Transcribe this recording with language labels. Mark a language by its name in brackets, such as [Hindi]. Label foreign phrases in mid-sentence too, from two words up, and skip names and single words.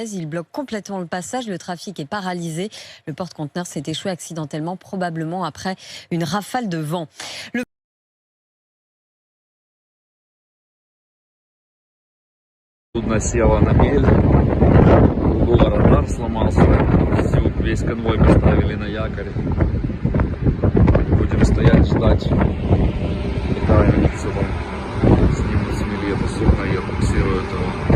[French] Il bloque complètement le passage. Le trafic est paralysé. Le porte-conteneur s'est échoué accidentellement, probablement après une rafale de vent. [Russian] Судно село на мель, был радар, сломался, весь конвой поставили на якорь. Будем стоять, ждать, когда они отсюда снимут с мели это судно и отбуксируют его.